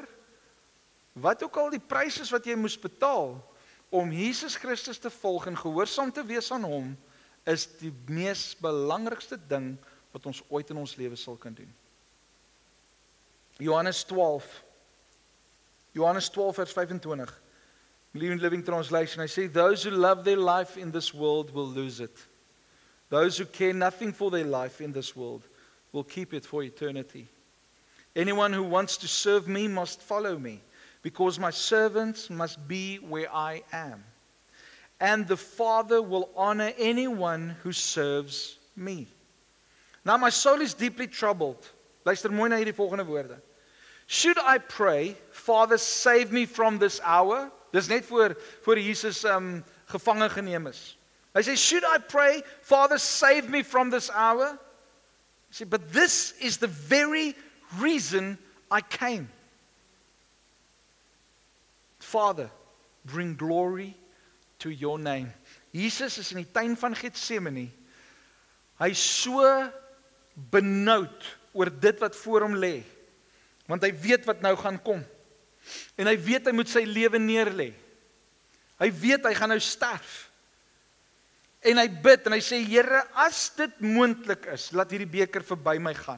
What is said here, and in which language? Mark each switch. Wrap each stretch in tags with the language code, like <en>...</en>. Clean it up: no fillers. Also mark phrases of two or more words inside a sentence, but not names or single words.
<af>Wat ook al die prys is wat jy moes betaal om Jesus Christus te volg en gehoorsaam te wees aan hom, is die mees belangrikste ding wat ons ooit in ons lewe sal kan doen. Johannes 12 vers 25. New Living Translation, hy sê,</af> <en>those who love their life in this world will lose it. Those who care nothing for their life in this world will keep it for eternity. Anyone who wants to serve me must follow me, because my servants must be where I am. And the Father will honor anyone who serves me. Now my soul is deeply troubled.</en> <af>Luister mooi na hierdie volgende woorde.</af> <en>Should I pray, Father, save me from this hour?</en> <af>Dis net voor Jesus gevange geneem is. Hy sê,</af> <en>should I pray, Father, save me from this hour?</en> <af>Hy sê,</af> <en>but this is the very reason I came. Father, bring glory to your name.</en> <af>Jesus is in die tuin van Getsemane. Hy is so benoud oor dit wat voor hom lê. Want hy weet wat nou gaan kom. En hy weet hy moet sy lewe neerlê. Hy weet hy gaan nou sterf. En hy bid en hy sê, Here, as dit moontlik is, laat hierdie beker verby my gaan.</af>